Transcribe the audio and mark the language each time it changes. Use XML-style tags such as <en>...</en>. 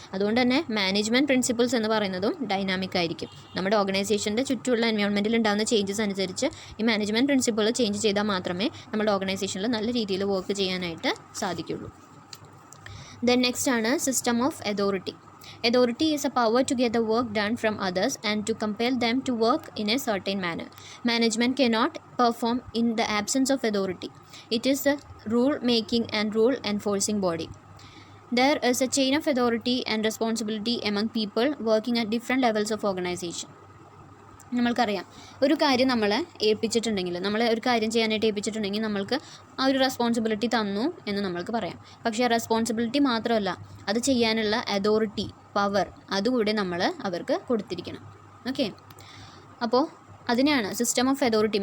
<ml>അതുകൊണ്ട് തന്നെ management principles എന്ന് പറയുന്നതും ഡൈനാമിക് ആയിരിക്കും. നമ്മുടെ ഓർഗനൈസേഷൻ്റെ ചുറ്റുമുള്ള എൻവയോൺമെൻറ്റിൽ ഉണ്ടാകുന്ന ചേഞ്ചസ് അനുസരിച്ച് ഈ മാനേജ്മെൻറ്റ് പ്രിൻസിപ്പിൾ ചേഞ്ച് ചെയ്താൽ മാത്രമേ നമ്മുടെ ഓർഗനൈസേഷനിൽ നല്ല രീതിയിൽ വർക്ക് ചെയ്യാനായിട്ട് സാധിക്കുള്ളൂ. ദെൻ നെക്സ്റ്റ് ആണ് system of authority.</ml> <en>Authority is a power to get the work done from others and to compel them to work in a certain manner. Management cannot perform in the absence of authority. It is the rule-making and rule-enforcing body. There is a chain of authority and responsibility among people working at different levels of organization.</en> <ml>നമ്മൾക്കറിയാം, ഒരു കാര്യം നമ്മളെ ഏൽപ്പിച്ചിട്ടുണ്ടെങ്കിൽ, നമ്മളെ ഒരു കാര്യം ചെയ്യാനായിട്ട് ഏൽപ്പിച്ചിട്ടുണ്ടെങ്കിൽ നമ്മൾക്ക് ആ ഒരു റെസ്പോൺസിബിലിറ്റി തന്നു എന്ന് നമ്മൾക്ക് പറയാം. പക്ഷേ ആ റെസ്പോൺസിബിലിറ്റി മാത്രമല്ല, അത് ചെയ്യാനുള്ള അതോറിറ്റി, പവർ, അതുകൂടെ നമ്മൾ അവർക്ക് കൊടുത്തിരിക്കണം. ഓക്കെ, അപ്പോൾ അതിനെയാണ് സിസ്റ്റം ഓഫ് അതോറിറ്റി.</ml>